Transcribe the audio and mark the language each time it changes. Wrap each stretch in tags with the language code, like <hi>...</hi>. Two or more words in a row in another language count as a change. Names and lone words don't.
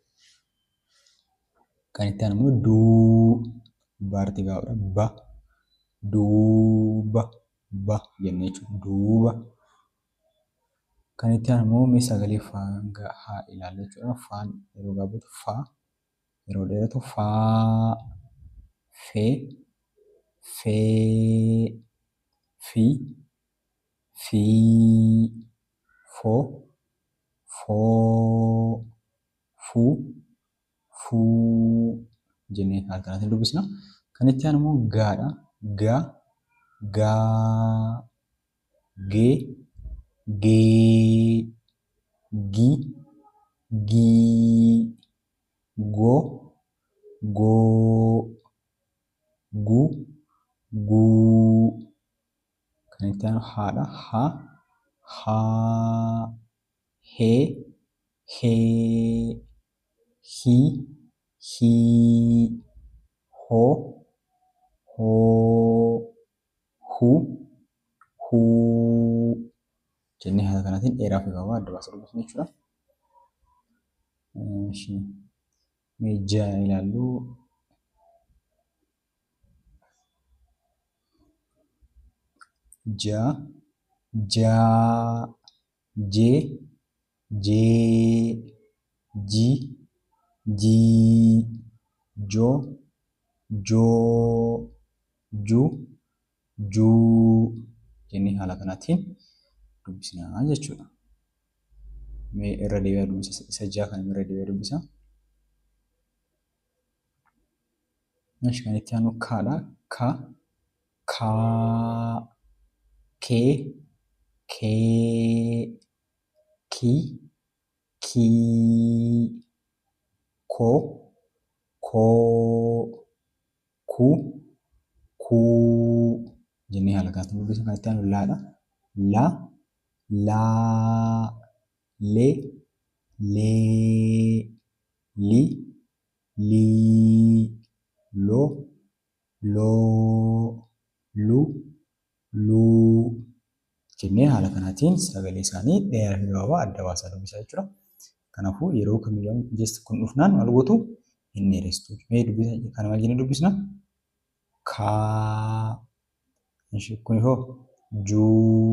<om>Kan itti aanu immoo duu baartii gabaabaadha. Ba, duuba, ba jennee jechuudha. Duuba. Kan itti aanu immoo sagalee haa ilaallu jechuudha. Faan yeroo gaabatu faa, yeroo dheeratu faa, fee, fee, fii, fii, foo, foo, fuu, fuu jennee haala kanaatiin dubbisna. Kan itti aanu immoo gaadha. Ga, gaa, gee, gee, gi, gii, go, goo, gu, guu. Kan itti aanu haadha. Ha, haa, hee, hee, hii, hii, hoo, hoo, huu, huu jennee haala kanaatiin dheeraa fi gabaabaa adda baasnee dubbisna jechuudha. Mee ja'a ilaallu. Ja, jaa, jee, jee, ji, jii, joo, joo, ju, juu jennee haala kanaatiin dubbisna jechuudha. Mee irra deebi'aa dubbisa. Isa ja'a kana irra deebi'aa dubbisa. Kan itti aanu kaadha. Ka, kaa, kee, kee, kii, kii, koo, koo, kuu, kuu jennee haala kanaatiin dubbisna. Kan itti aanu laadha. La, laa, le, lee, li, lii, lo, loo, lu, luu jennee haala kanaatiin sagalee isaanii dheeraa fi gabaabaa adda baasaa dubbisaa jechuudha. Kanaafuu yeroo kamiyyuu jechi kun dhufnaan maal gootu hin dheeresstu. Mee dubbisa kana maal jennee dubbisna? Kaa. Kun hoo juu.</om>